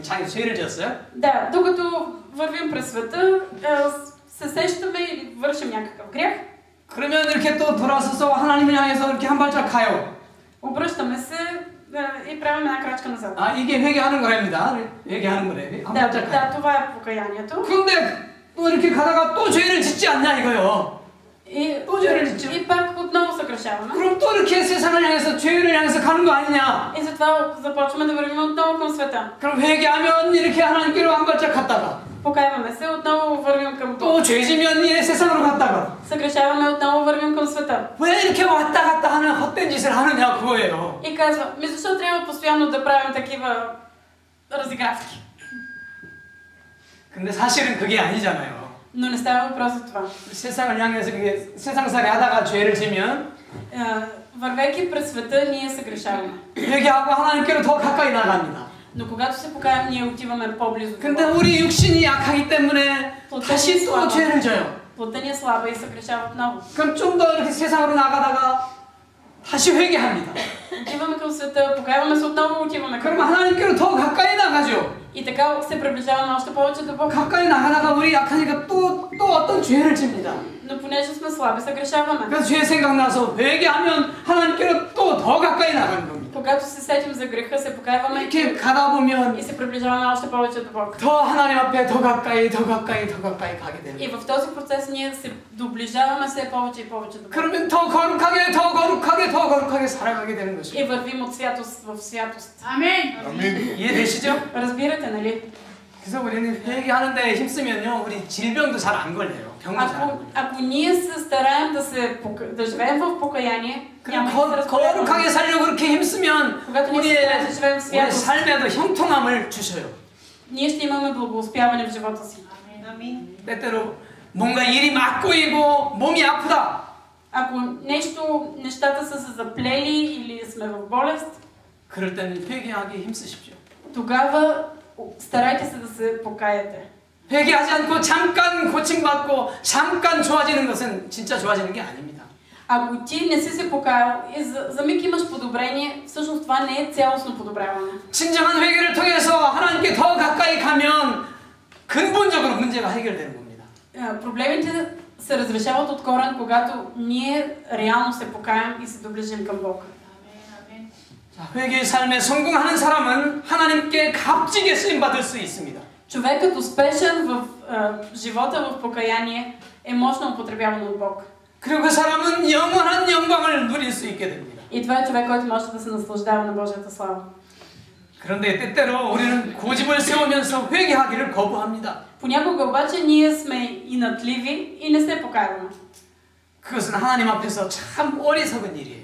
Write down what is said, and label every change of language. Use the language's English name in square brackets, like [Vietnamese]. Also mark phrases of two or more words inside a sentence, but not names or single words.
[Korean] 자기 죄를 지었어요. [Bulgarian] Да, докато вървим през света, се сещаме или вършим някакъв грях. [Korean] 그러면 이렇게 또 돌아서서 하나님을 향해서 이렇게 한 발짝 가요. [Bulgarian] Обръщаме се и правим една крачка назад. [Korean] 이게 회개하는 거랍니다. 회개하는 거래. 한 발짝 가요. [Bulgarian] Да, това е покаянието. [Korean] 그런데 또 이렇게 가다가 또 죄를 짓지 않냐 이거요. 또 죄를 짓죠. [Bulgarian] И пак отново съгрешаваме. [Korean] 그럼 또 이렇게 세상을 향해서 죄를 향해서 가는 거 아니냐? [Bulgarian] И затова започваме да вървим отново към света. [Korean] 그럼 회개하면 이렇게 하나님께로 한 발짝 갔다가 [Bulgarian] Покаяваме се, отново вървим към Бог. [Korean] 또 죄지면 이 세상으로 갔다가 [Bulgarian] Съгрешаваме, отново вървим към света. [Korean] 왜 이렇게 왔다 갔다 하는 헛된 짓을 하느냐 그거예요. [Bulgarian] И казва, защо трябва постоянно да правим такива разигравки? [Korean] 근데 사실은 그게 아니잖아요. [Bulgarian] Но не става въпрос за това. [Korean] 세상을 향해서 그게 세상살이 하다가 죄를 지면 [Bulgarian] вървейки през света, ние съгрешаваме. [Korean] 회개하고 하나님께로 더 가까이 나갑니다. [Bulgarian] Но когато се покаем, ние отиваме по-близо. [Korean] 근데 우리 육신이 약하기 때문에 다시 또 죄를 져요. [Bulgarian] Плътта ни е слаба и съгрешава отново. [Korean] 그럼 좀 더 이렇게 세상으로 나가다가 다시 회개합니다. [Bulgarian] Отиваме към света, покаяваме се отново, отиваме към. [Korean] 그럼 하나님께로 더 가까이 나가죠. [Bulgarian] И така се приближаваме още повече до Бог. [Korean] 가까이 나가다가 우리 약하니까 또 어떤 죄를 집니다. [Bulgarian] Но понеже сме слаби, съгрешаваме. [Korean] 그래서 죄 생각나서 회개하면 하나님께로 또 더 가까이 나가는 겁니다. [Bulgarian] Когато се сетим за греха, се покаяваме [Korean] 이렇게 가다 보면 [Bulgarian] и се приближаваме още повече до Бог. [Korean] 더 하나님 앞에 더 가까이 가게 되는. [Bulgarian] И в този процес ние се доближаваме все повече и повече до Бог. [Korean] 그러면 더 거룩하게 살아가게 되는 것이죠. [Bulgarian] И вървим от святост в святост. [Korean] 아멘. 이해되시죠? [Bulgarian] Разбирате, нали? [Korean] 그래서 우리는 회개하는데 힘쓰면요, 우리 질병도 잘 안 걸려요. 병도 잘 안 걸려요. [Bulgarian] Ако ние се стараем да живеем в покаяние, няма да се разполагаме. [Korean] 거룩하게 살려고 그렇게 힘쓰면 [Bulgarian] Когато ние се стараем да живеем в [Korean] 우리 [Bulgarian] святост, [Korean] 삶에도 형통함을 주셔요. [Bulgarian] ние ще имаме благоуспяване в живота си. [Korean] 아멘. 때때로 뭔가 일이 막 꼬이고 몸이 아프다. [Bulgarian] Ако нещата са се заплели или сме в болест, [Korean] 그럴 때는 회개하기 힘쓰십시오. [Bulgarian] тогава старайте се да се покаяте. [Korean] 회개하지 않고 잠깐 고침받고 잠깐 좋아지는 것은 진짜 좋아지는 게 아닙니다. [Bulgarian] Ако ти не си се покаял и за миг имаш подобрение, всъщност това не е цялостно подобряване. [Korean] 진정한 회개를 통해서 하나님께 더 가까이 가면 근본적으로 문제가 해결되는 겁니다. [Bulgarian] Проблемите се разрешават от корен, когато ние реално се покаем и се доближим към Бог. [Korean] 회개의 삶에 성공하는 사람은 하나님께 값지게 쓰임받을 수 있습니다. [Bulgarian] Човекът успешен в живота в покаяние е мощно употребяван от Бог. [Korean] 그리고 그 사람은 영원한 영광을 누릴 수 있게 됩니다. [Bulgarian] И това е човек, който може да се наслаждава на Божията слава. [Korean] 그런데 때때로 우리는 고집을 세우면서 회개하기를 거부합니다. [Bulgarian] Понякога обаче ние сме инатливи и не се покайваме. [Korean] 그것은 하나님 앞에서 참 어리석은 일이에요.